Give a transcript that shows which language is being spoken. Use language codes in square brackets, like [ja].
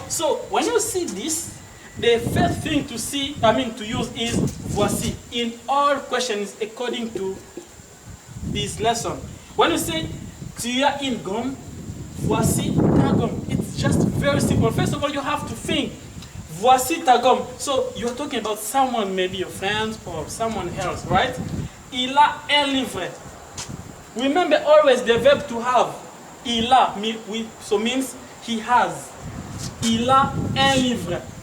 [en] So when you see this, the first thing to use is voici in all questions according to this lesson. When you say [fr] tu as une gomme, voici ta gomme. [en] It's just very simple. First of all, you have to think. [fr] Voici ta gomme. [en] So you're talking about someone, maybe your friends or someone else, right? [fr] Il a un livre. [en] Remember always the verb to have. [fr] Il a [en] means he has. [fr] Il a un livre.